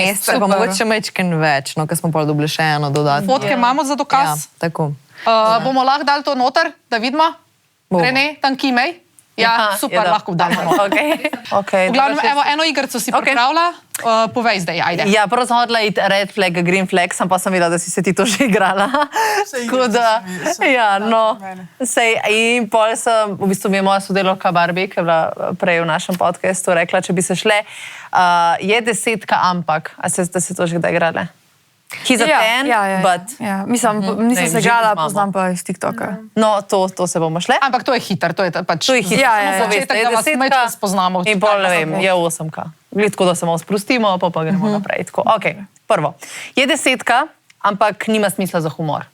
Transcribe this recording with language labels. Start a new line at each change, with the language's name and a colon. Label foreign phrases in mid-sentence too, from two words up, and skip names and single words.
Slovenian: mesece, pa mogoče mečken več, no, ker smo pol dobili še eno dodatno. Fotke imamo za dokaz. Ja, tako. Bomo lahko dali to noter, da vidimo? Rene, tam kimej? Ja, super, lahko damo. Okay. V glavnem, evo, eno igrico si pripravila, povej zdaj, ajde. Ja, prvo sem hodila iti
English: red flag, green flag,
Slovenian: sem pa sem videla, da si se ti to že igrala. Tako da, ja, no, sej, in pol sem, v bistvu mi je moja sodelovka Barbie, ki je bila prej v našem podcastu, rekla, če bi se šle, je 10, ampak, a ste se to že kdaj igrale?
English: He's a fan, but...
Slovenian: Ja, mislim, nisem se igrala, poznam pa iz TikToka. No, to se bomo šle. Ampak to je hiter, to je pač... To je hiter, samo začetek, da vas mečko spoznamo. In pol, ne vem, je 8-ka. Gled, tako da se malo sprostimo, pa gremo naprej. Tako, ok, prvo. Je 10, ampak nima smisla za humor.